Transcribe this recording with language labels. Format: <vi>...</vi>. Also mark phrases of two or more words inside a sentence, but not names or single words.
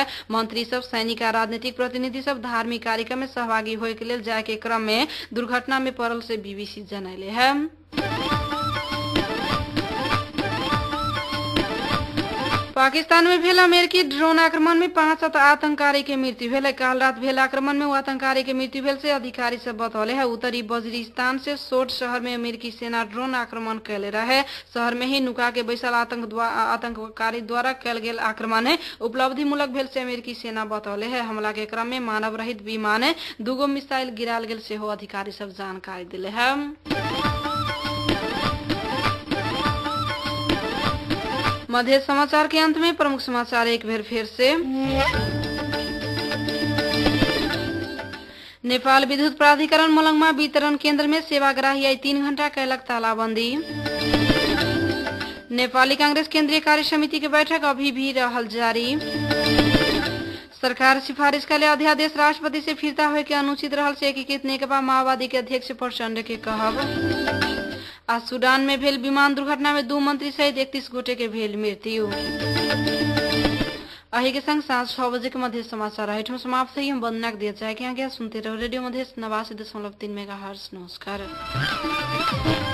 <mai>मंत्री सब सैनिक आ राजनीतिक प्रतिनिधि सब धार्मिक कार्यक्रम में सहभागी होय के लेल जाय के क्रम में दुर्घटना में पड़ल से बीबीसी जनैले है। पाकिस्तान में भेल अमेरिकी ड्रोन आक्रमण में 5 आतंककारी के मृत्यु भेल। काल रात भेल आक्रमण में आतंककारी के मृत्यु भेल से अधिकारी सब बतौले है। उत्तरी वजीरिस्तान से सोट शहर में अमेरिकी सेना ड्रोन आक्रमण कैले रहे। शहर में ही नुका के बैसल आतंककारी द्वारा कैल गेल आक्रमण उपलब्धि मूलक भेल से अमेरिकी सेना बतौले है। हमला के क्रम में मानव रहित विमान 2 मिसाइल गिराल गेल से हो अधिकारी सब जानकारी दिले है। मध्य समाचार के अंत में प्रमुख समाचार एक बार फिर से। नेपाल विद्युत प्राधिकरण मलंगमा वितरण केंद्र में सेवाग्राही आई 3 घंटा कैलक तालाबंदी। नेपाली कांग्रेस केंद्रीय कार्य समिति की बैठक अभी भी रहल जारी। सरकार सिफारिश कैले अध्यादेश राष्ट्रपति से फिरता होय के अनुचित रहल से एकीकृत नेकपा माओवादी के अध्यक्ष प्रचण्ड के कहब। आज सूडान में भेल विमान दुर्घटना में 2 मंत्री सहित 31 गोटे के भेल मृत्यु। अही के संग सांझ 6 बजे के मध्य समाचार आइटम समाप्त है। हम वंदना दिया जाए कि आगे सुनते रहो रेडियो मध्य 89.3 मेगाहर्ट्ज।</mai>